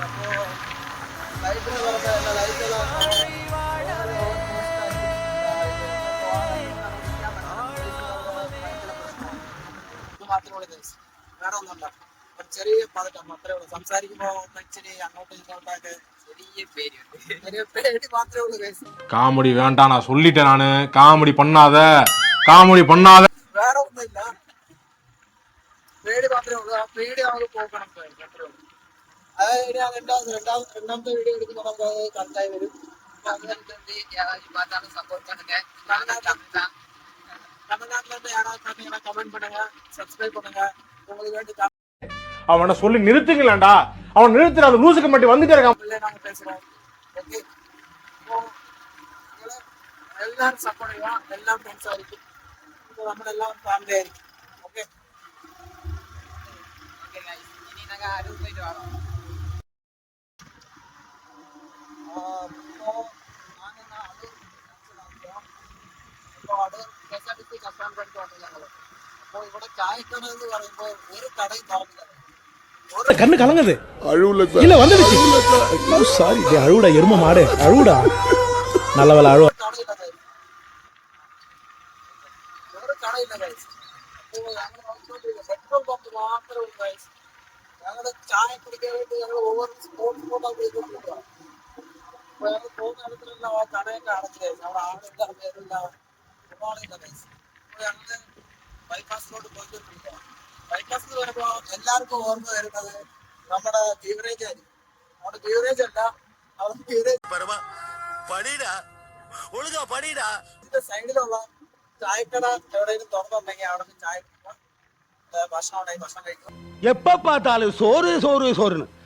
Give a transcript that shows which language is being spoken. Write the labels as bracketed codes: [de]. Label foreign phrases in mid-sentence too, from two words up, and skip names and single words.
[ml] അപ്പോൾ ലൈറ്റിന് പറഞ്ഞ ലൈറ്റെല്ലാം മാത്രമേ വേറെ ഒന്നുമില്ല. ഒരു ചെറിയ പതട്ടം അത്രേ ഉള്ളൂ. സംസാരിക്കുമ്പോൾ ഇച്ചിരി അങ്ങോട്ടും ഇങ്ങോട്ടൊക്കെ ചെറിയ പേടി മാത്രമേ ഉള്ളൂ. [ta] காமெடி வேண்டாம், நான் சொல்லிட்டேன். நானு காமெடி பண்ணாத [ml] വേറെ ഒന്നുമില്ല, പേടി മാത്രമേ ഉള്ളൂ. ആ പേടി നമുക്ക് പോകണം, അത്രേ ഉള്ളൂ. അതായത് രണ്ടാമത്തെ വീഡിയോ എടുക്കുമ്പോൾ നമുക്ക് കറക്റ്റായി വരും. [ta] கமெண்ட் பண்ணுங்க, சப்ஸ்கிரைப் பண்ணுங்க. உங்களுக்கு வேண்டி அவனை சொல்லி நிறுத்துங்களேன்டா. அவன் நிறுத்துற அந்த லூசுக்கு மட்டும் வந்துட்டே இருக்கான். நாங்க பேசுறோம். ஓகே, எல்லாரும் சப்போர்ட் பண்ணுவோம், எல்லாம் ஃப்ரெண்ட்ஸா இருக்கு. இப்போ நம்ம எல்லாம் ஃபேமிலி ஆயிருக்கு. ஓகே ஓகே गाइस, இனி நாங்க அடூர் போயிட்டு வரோம். [ml] KSRTC കസ്റ്റമർ പോയിട്ട് വന്നു ഞങ്ങൾ. അപ്പോൾ ഇവിടെ ചായക്കട എന്ന് പറയുമ്പോൾ ഒരു കടയും തുറന്നില്ല. [ta] கண்ணு கலங்குது. இல்ல வந்துடுச்சு. சாரி, அழுவுடா எரும மாடு, அழுவுடா. நல்ல வேலை அழுவ. [ml] ഒരു കടയില്ല ഗൈസ്. പെട്രോൾ പമ്പ് മാത്രമേ ഉള്ളൂ ഗൈസ്. ഞങ്ങളുടെ ചായ കുടിക്കാൻ വേണ്ടി ഞങ്ങൾ ഓവർ സ്പോട്ടാണ് പോയിക്കൊണ്ടിരിക്കുക. അപ്പോൾ ഞങ്ങൾ പോകുന്ന ഇടത്തിലെല്ലാം ആ കടയൊക്കെ അടച്ചു ഗൈസ്. അവിടെ ആളില്ല, പേരില്ല, ഒരാളില്ല ഗൈസ്. അപ്പോൾ ഞങ്ങൾ ബൈപ്പാസിലോട്ട് പോയിക്കൊണ്ടിരിക്കുക. ബൈപ്പാസ് എന്ന് പറയുമ്പോൾ എല്ലാവർക്കും ഓർമ്മ വരുന്നത് നമ്മുടെ ബീവറേജ് ആയിരിക്കും. നമ്മുടെ ബീവറേജ് അല്ല, അവിടെ ബീവറേജ് ഇതിന്റെ സൈഡിലുള്ള ചായക്കട എവിടെയെങ്കിലും തുറന്നുണ്ടെങ്കിൽ അവിടെ നിന്ന് ചായ കുടിക്കുക, ഭക്ഷണം ഉണ്ടെങ്കിൽ ഭക്ഷണം കഴിക്കുക. [ta] எப்ப பார்த்தாலும் சோறு சோறு சோறுன்னு.